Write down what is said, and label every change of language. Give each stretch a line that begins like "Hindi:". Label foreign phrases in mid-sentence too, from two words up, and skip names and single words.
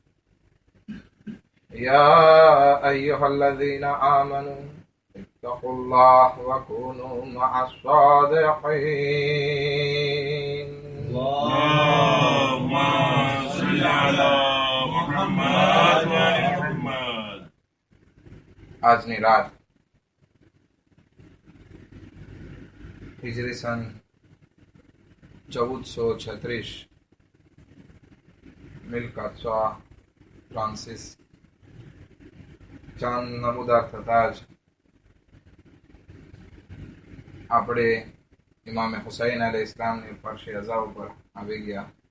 Arabic: يا أيها الذين آمنوا اتقوا الله وكونوا مع الصادقين. اللهم صل على محمد وعلى محمد.
Gujarati: આજની રાત હિજરી સન 1436 મિલ્કત શાહ ફ્રાન્સિસ ચાંદ નમૂદાર થતા જ આપણે ઇમામે હુસૈન અલૈહિ ઇસ્લામની ફરશે અઝા ઉપર આવી ગયા.